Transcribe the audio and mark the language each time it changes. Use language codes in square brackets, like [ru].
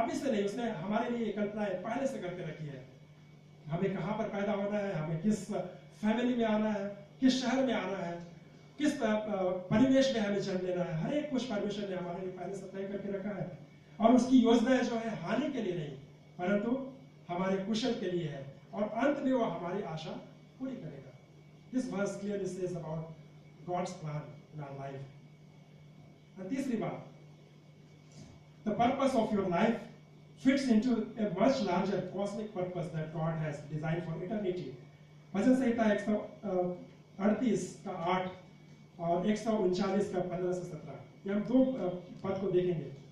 [hi] अभी से नहीं, उसने हमारे लिए कल्पनाएं पहले से करके रखी है। हमें कहाँ पर पैदा होना है, हमें किस फैमिली में आना है, किस शहर में आना है, किस परिवेश में हमें जन्म लेना है, हर एक कुछ परमेश्वर ने हमारे लिए पहले से तय करके रखा है। और उसकी योजनाएं जो है हानि के लिए नहीं, परंतु हमारे कुशल के लिए है, और अंत में वो हमारी आशा पूरी करेगा। [en] This verse clearly says about God's plan in our life. [hi] और तीसरी बात, [en] the purpose of your life fits into a much larger cosmic purpose that God has designed for eternity. [hi] भजन संहिता 138 का 8 और 139 का 15 से 17, ये हम दो पद को देखेंगे।